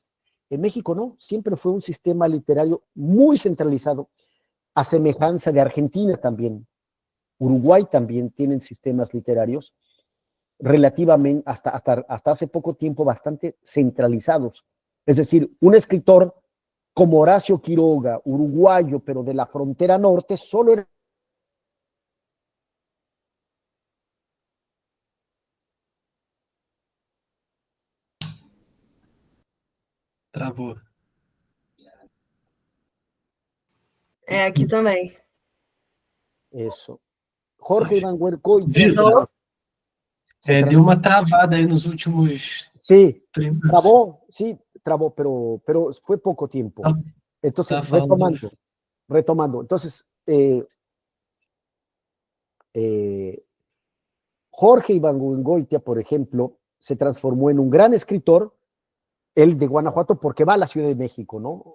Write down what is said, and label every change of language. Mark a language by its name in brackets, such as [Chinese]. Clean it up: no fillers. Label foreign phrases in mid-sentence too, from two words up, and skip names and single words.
[Spanish] En México no, siempre fue un sistema literario muy centralizado, a semejanza de Argentina también. Uruguay también tienen sistemas literarios relativamente, hasta hace poco tiempo, bastante centralizados. Es decir, un escritor como Horacio Quiroga, uruguayo, pero de la frontera norte, solo era [Portuguese] Travou. Aqui também. [Spanish] eso. Jorge Iván Huercoitia. [Portuguese] Estou. Deu uma travada aí nos últimos [Spanish] Sí, [Portuguese] 30 [Spanish] trabó, pero fue poco tiempo. Ah, Entonces, [Portuguese] está falando. [Spanish] retomando. Entonces, Jorge Iván Goitia, por ejemplo, se transformó en un gran escritor, él de Guanajuato, porque va a la Ciudad de México, ¿no?